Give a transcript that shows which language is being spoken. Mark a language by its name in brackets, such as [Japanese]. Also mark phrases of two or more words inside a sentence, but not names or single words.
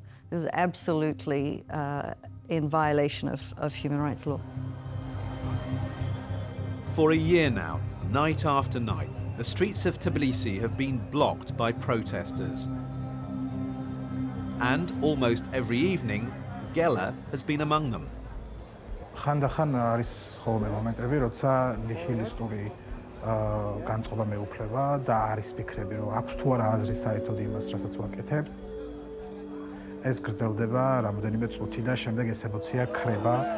[English] This is absolutely in violation of human rights law. For a year now, night after night, the streets of Tbilisi have been blocked by protesters. And almost every evening, Gela has been among them. [Georgian] ხანდახან არის ხოლმე მომენტები, როცა ნიჰილისტური განწყობა მეუფლება და არის ფიქრები, რომ აქვს თუ არა აზრი საერთოდ იმას, რასაც ვაკეთებ. ეს გრძელდება რამოდენიმე წუთი და შემდეგ ეს ემოცია ქრება.